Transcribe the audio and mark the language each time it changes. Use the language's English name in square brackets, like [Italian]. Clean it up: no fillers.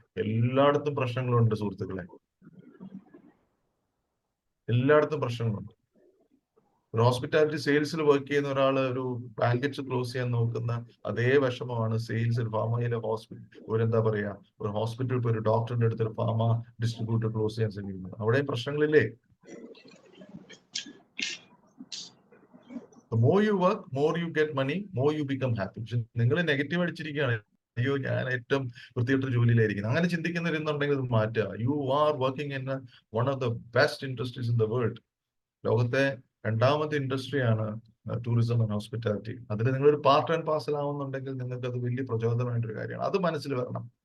[Malayalam] എല്ലായിടത്തും പ്രശ്നങ്ങളുണ്ട് സുഹൃത്തുക്കളെ, എല്ലായിടത്തും പ്രശ്നങ്ങളുണ്ട്. ഒരു ഹോസ്പിറ്റാലിറ്റി സെയിൽസിൽ വർക്ക് ചെയ്യുന്ന ഒരാൾ ഒരു ബാങ്കറ്റ് ക്ലോസ് ചെയ്യാൻ നോക്കുന്ന അതേ വിഷമമാണ് സെയിൽസിൽ ഫാമയിലെ ഒരു എന്താ പറയാ, ഒരു ഹോസ്പിറ്റലിൽ പോയി ഒരു ഡോക്ടറിന്റെ അടുത്ത് ഒരു ഫാമ ഡിസ്ട്രിബ്യൂട്ടർ ക്ലോസ് ചെയ്യാൻ ശ്രമിക്കുന്നത്. അവിടെയും പ്രശ്നങ്ങളില്ലേ? [English] The more you work, more you get money, more you become happy. [Malayalam] നിങ്ങൾ നെഗറ്റീവ് അടിച്ചിരിക്കുകയാണ്, അയ്യോ ഞാൻ ഏറ്റവും വൃത്തികെട്ട ജോലിയിലായിരിക്കുന്നത്, അങ്ങനെ ചിന്തിക്കുന്നവരുന്നുണ്ടെങ്കിൽ ഇത് മാറ്റുക. [English] You are working in one of the best industries in the world. [Malayalam] ലോകത്തെ 2ാമത്തെ ഇൻഡസ്ട്രിയാണ് ടൂറിസം ആൻഡ് ഹോസ്പിറ്റാലിറ്റി. അതിൽ നിങ്ങളൊരു പാർട്ട് ആൻഡ് പാർസൽ ആവുന്നുണ്ടെങ്കിൽ നിങ്ങൾക്ക് അത് വലിയ പ്രചോദനമായിട്ടൊരു കാര്യമാണ്. അത് മനസ്സിൽ വരണം.